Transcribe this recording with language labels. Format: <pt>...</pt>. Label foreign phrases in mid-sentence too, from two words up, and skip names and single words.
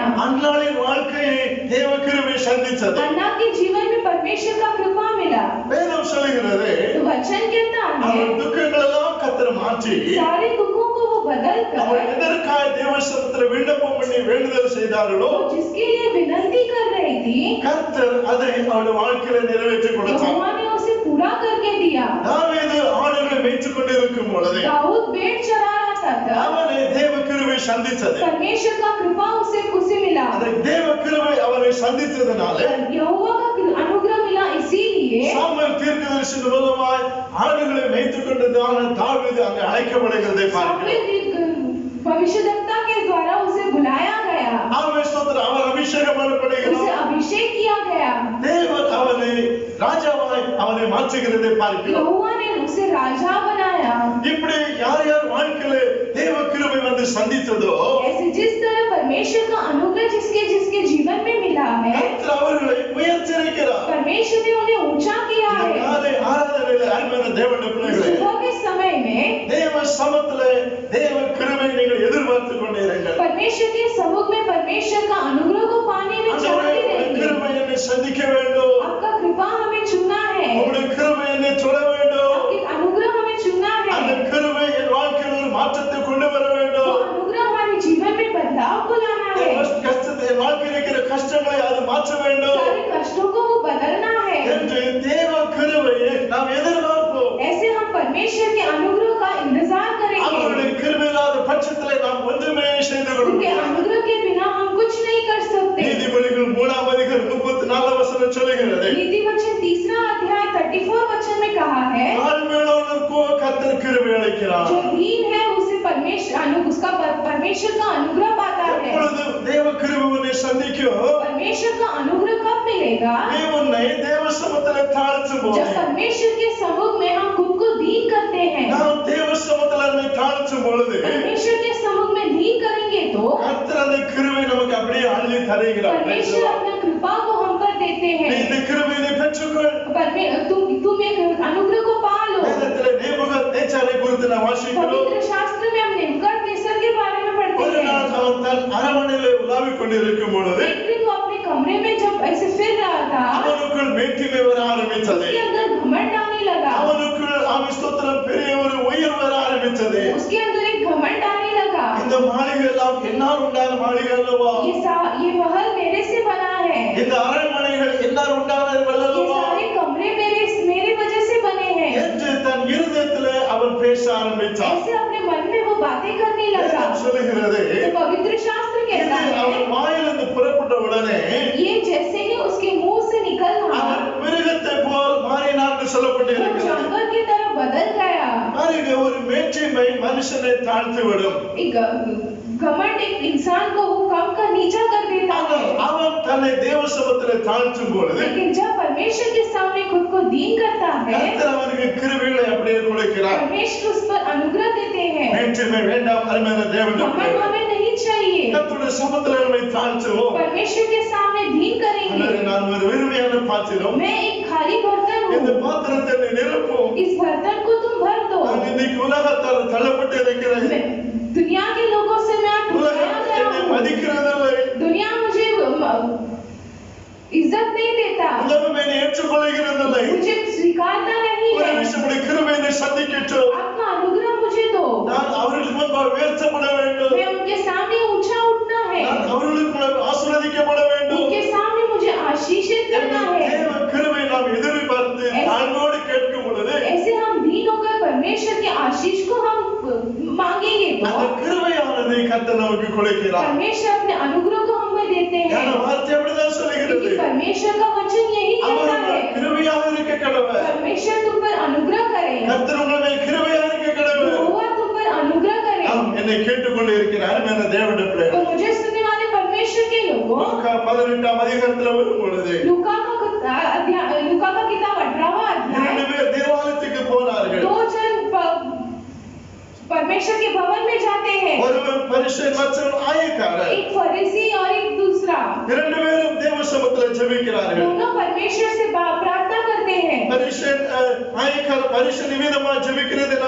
<ta>அன்னாளின் வாழ்க்கையை தேவ கிருபை சந்தித்தது.</ta> <hi>अन्ना के जीवन में परमेश्वर का कृपा मिला।</hi> <ta>வேதம் சொல்கிறது</ta> <hi>तो वचन कहता है</hi> <ta>அவன் துக்கங்கள் எல்லாம் கர்த்தர் மாற்றி</ta> <hi>सारे दुखों को वो बदल</hi> <ta>அவன்</ta> <hi>कर</hi> <ta>எதற்காக தேவ சமூகத்தில் விண்ணப்பம் பண்ணி வேண்டுதல் செய்தார்களோ</ta> <hi>वो जिसके लिए विनती कर रही थी,</hi> <ta>கர்த்தர் அதை அவருடைய வாழ்க்கையில நிறைவேற்றி கொடுத்தார்.</ta> <hi>यहोवा ने उसे पूरा करके दिया।</hi> <ta>தாவீது ஆடுகளை மேய்த்துக் கொண்டிருக்கும் பொழுது</ta> <hi>दाऊद भेड़ चरा रहा था,</hi> <ta>அவனை தேவ கிருபை சந்தித்தது.</ta> <hi>परमेश्वर का कृपा उसे मिला।</hi> <ta>அந்த தேவ கிருபை அவனை சந்தித்ததனால</ta> <hi>यहोवा का अनुग्रह मिला, इसीलिए</hi> <ta>சாமுவேல் தீர்க்கதரிசி மூலமாய் ஆடுகளை மேய்த்துக் கொண்டிருந்தான தாவீது அங்கே அழைக்கப்படுகிறதை பார்க்கிறோம்.</ta> <hi>सामुएल भविष्यद्वक्ता के द्वारा उसे बुलाया गया,</hi> <ta>அவன் ஸ்தோத்திரம், அவன் அபிஷேகம்</ta> <hi>उसे</hi> <ta>பண்ணப்படுகிறான்.</ta> <hi>अभिषेक किया गया।</hi> <ta>தேவன் அவனை ராஜாவாய் அவனை மாற்றுகிறதை பார்க்கிறோம்.</ta> <hi>यहोवा ने उसे राजा बनाया।</hi> <ta>இப்படி யார் யார் வாழ்க்கையில தேவ கிருபை வந்து சந்தித்ததோ</ta> <hi>ऐसे जिस तरह परमेश्वर का अनुग्रह जिसके जिसके जीवन में मिला है,</hi> <ta>கர்த்தர் அவர்களை உயர்த்தியிருக்கிறார்.</ta> <hi>परमेश्वर ने उन्हें ऊंचा किया है।</hi> <ta>காலை ஆராதனையில அருமையான தேவனுடைய பிள்ளைகளே,</ta> <hi>सुबह के समय में</hi> <ta>தேவ சமத்திலே தேவ கிருபை நீங்கள் எதிர்பார்த்துக் கொண்டிருங்கள்.</ta> <hi>परमेश्वर के सम्मुख में परमेश्वर का अनुग्रह को पाने में चाहते रहेंगे।</hi> <ta>கிருபை என்னை சந்திக்க வேண்டும்,</ta> <hi>आपका कृपा हमें चुनना है,</hi> <ta>உங்களுடைய கிருபை என்னை தொட வேண்டும்,</ta> <hi>आपकी अनुग्रह हमें चुनना</hi> <ta>அந்த</ta> <hi>है,</hi> <ta>கிருபை என் வாழ்க்கையில் ஒரு மாற்றத்தை கொண்டு வர</ta> <hi>वो</hi> <ta>வேண்டும்.</ta> <hi>अनुग्रह हमारे जीवन में बदलाव को लाना है,</hi> <ta>கஷ்டத்தை என் வாழ்க்கையில் இருக்கிற கஷ்டங்களை அது மாற்ற வேண்டும்</ta> <hi>सारे कष्टों को वो बदलना है।</hi> <ta>என்று தேவ கிருபையை நாம் எதிர்பார்ப்போம்.</ta> <hi>ऐसे हम परमेश्वर के अनुग्रह का इंतजार</hi> <ta>அவருடைய</ta> <hi>करेंगे।</hi> <ta>கிருபை இல்லாத பட்சத்திலே நாம் ஒன்றுமே செய்து கொள்ள</ta> <hi>उनके</hi> <ta>முடியாது.</ta> <hi>अनुग्रह के बिना हम कुछ नहीं कर सकते।</hi> <ta>நீதிமொழிகள் 3ஆம் அதிகாரம் 34 வசனம் சொல்லுகிறது,</ta> <hi>नीति वचन 3 अध्याय 34 वचन में कहा है,</hi> <ta>தாழ்மையுள்ளவனுக்கோ கர்த்தர் கிருபை அளிக்கிறார்.</ta> <hi>जो दीन है उसे परमेश्वर का अनुग्रह पाता है।</hi> <ta>எப்பொழுது தேவ கிருபை உன்னை சந்திக்கும்,</ta> <hi>परमेश्वर का अनुग्रह कब मिलेगा?</hi> <ta>நீ உன்னை தேவ சமூகத்திலே தாழ்த்தும் போது,</ta> <hi>जब परमेश्वर के सम्मुख में हम खुद को दीन करते हैं।</hi> <ta>நாம் தேவ சமூகத்திலே தாழ்த்தும் பொழுது</ta> <hi>परमेश्वर के सम्मुख में दीन करेंगे तो</hi> <ta>கர்த்தர் அந்த கிருபை நமக்கு அப்படியே அள்ளி தருகிறார்.</ta> <hi>परमेश्वर अपना कृपा को हम पर देते</hi> <ta>நீ</ta> <hi>हैं।</hi> <ta>இந்த கிருபையை பெற்றுக்கொள்.</ta> <hi>तुम एक अनुग्रह को पा लो।</hi> <ta>வேதத்திலே நேபுகத்நேச்சாரை குறித்து நாம் வாசிக்கிறோம்.</ta> <hi>पवित्र शास्त्र में हम नेबूकदनेस्सर के बारे में पढ़ते</hi> <ta>ஒரு</ta> <hi>हैं।</hi> <ta>நாள் அவன் தன் அரண்மனையிலே உலாவிக் கொண்டிருக்கும் பொழுது</ta> <hi>एक दिन वो अपने कमरे में जब ऐसे फिर रहा था,</hi> <ta>அவனுக்குள் மேட்டிமை வர ஆரம்பித்தது.</ta> <hi>उसके अंदर घमंड आने लगा,</hi> <ta>அவனுக்குள் அவன் ஸ்தோத்திரம் பெரிய ஒரு உயிர் வர ஆரம்பித்தது.</ta> <hi>उसके अंदर एक घमंड आने लगा।</hi> <ta>இந்த மாளிகை எல்லாம் என்னால் உண்டான மாளிகை அல்லவா,</ta> <hi>ये महल मेरे से बना है,</hi> <ta>இந்த அரண்மனைகள் என்னால் உண்டானது</ta> <hi>ये</hi> <ta>அல்லவா</ta> <hi>सारे कमरे मेरे वजह से बने हैं।</hi> <ta>என்று தன் இருதயத்திலே அவன் பேச ஆரம்பித்தான்.</ta> <hi>ऐसे अपने मन में वो बातें करने लगा।</hi> <ta>வேதம் சொல்லுகிறது,</ta> <hi>तो पवित्र शास्त्र कहता</hi> <ta>இது அவன்</ta> <hi>है,</hi> <ta>வாயிலிருந்து புறப்பட்ட உடனே</ta> <hi>ये जैसे ही उसके मुंह से निकला,</hi> <ta>அவன் மிருகத்தை போல் மாறினான் என்று</ta> <hi>वो</hi> <ta>சொல்லப்பட்டிருக்கிறது.</ta> <hi>जानवर की तरह बदल गया।</hi> <ta>பாருங்க, ஒரு மேட்டிமை மனுஷனை தாழ்த்தி விடும்.</ta> <hi>एक घमंड एक इंसान को वो कम का नीचा कर देता है।</hi> <ta>அவன் தன்னை தேவ சமூகத்திலே தாழ்த்தும் பொழுது</ta> <hi>लेकिन जब परमेश्वर के सामने खुद को दीन करता है,</hi> <ta>கர்த்தர் அவனுக்கு கிருபைகளை அப்படியே கொடுக்கிறார்.</ta> <hi>परमेश्वर उस पर अनुग्रह देते हैं।</hi> <ta>மேட்டிமை வேண்டாம் அருமையான தேவனுடைய</ta> <hi>घमंड</hi> <ta>பிள்ளைகளே.</ta> <hi>हमें नहीं चाहिए,</hi> <ta>கர்த்தருடைய சமூகத்திலே நம்மை தாழ்த்துவோம்.</ta> <hi>परमेश्वर के सामने दीन करेंगे।</hi> <ta>அல்லது நான் ஒரு வெறுமையான பாத்திரம்,</ta> <hi>मैं एक खाली बर्तन</hi> <ta>இந்த</ta> <hi>हूँ,</hi> <ta>பாத்திரத்தை நீ நிரப்பும்.</ta> <hi>इस बर्तन को तुम भर दो।</hi> <ta>நான் இன்னைக்கு உலகத்தால் தள்ளப்பட்டு இருக்கிறேன்.</ta> <hi>दुनिया के लोगों से मैं</hi> <ta>உலகம்</ta> <hi>ठुकराया गया</hi> <ta>என்னை</ta> <hi>हूँ।</hi> <ta>மதிக்கிறதில்லை.</ta> <hi>दुनिया मुझे इज्जत नहीं देता,</hi> <ta>உலகம் என்னை ஏற்றுக்கொள்கிறதில்லை.</ta> <hi>मुझे स्वीकारता नहीं</hi> <ta>ஒரு</ta> <hi>है।</hi> <ta>விஷயம், உடைய கிருபை என்னை சந்திக்கட்டும்.</ta> <hi>आपका अनुग्रह मुझे दो,</hi> <ta>நான் அவர்களுக்கு முன்பாக உயர்த்தப்பட வேண்டும்.</ta> <hi>मैं उनके सामने ऊंचा उठना है,</hi> <ta>நான் அவர்களுக்கு முன்பாக ஆசீர்வதிக்கப்பட வேண்டும்.</ta> <hi>उनके सामने मुझे आशीषित करना है।</hi> <ta>தேவ கிருபை நாம் எதிர்பார்த்து தாழ்வோடு கேட்கும் பொழுது</ta> <hi>ऐसे हम दीन होकर परमेश्वर के आशीष को हम मांगेंगे</hi> <ta>அந்த</ta> <hi>तो</hi> <ta>கிருபையானது கர்த்தர் நமக்கு கொடுக்கிறார்.</ta> <hi>परमेश्वर अपने अनुग्रह को हमें देते</hi> <ta>அந்த</ta> <hi>हैं।</hi> <ta>வார்த்தை அப்படிதான் சொல்லுகிறது.</ta> <hi>क्योंकि परमेश्वर का वचन यही कहता</hi> <ta>அவர்</ta> <hi>है,</hi> <ta>கிருபையாக இருக்க கடவுள்.</ta> <hi>परमेश्वर तुम पर अनुग्रह करे,</hi> <ta>கர்த்தர் உங்கள் மேல் கிருபையாக இருக்க கடவுள்.</ta> <hi>यहोवा तुम पर अनुग्रह करे।</hi> <ta>என்னை கேட்டுக்கொண்டு இருக்கிறார் அருமையான தேவனுடைய</ta> <hi>तो</hi> <ta>பிள்ளைகளே.</ta> <hi>मुझे सुनने वाले परमेश्वर के लोगों,</hi> <ta>18ஆம் அதிகாரத்துல வரும் பொழுது</ta> <hi>लूका का किताब 18वां अध्याय</hi> <ta>2 பேர் தேவாலயத்துக்கு போனார்கள்.</ta> <hi>2 जन परमेश्वर के भवन में जाते हैं,</hi> <ta>ஒருவன் பரிசேயன் மற்றவன் ஆயக்காரன்.</ta> <hi>एक फरीसी और एक दूसरा,</hi> <ta>2 பேரும் தேவ சமூகத்தில் ஜெபிக்கிறார்கள்.</ta> <hi>दोनों परमेश्वर से प्रार्थना करते हैं।</hi> <ta>பரிசேயன் ஆயக்காரன் பரிசேயன் நிமித்தமா ஜெபிக்கிறதை நாம்</ta>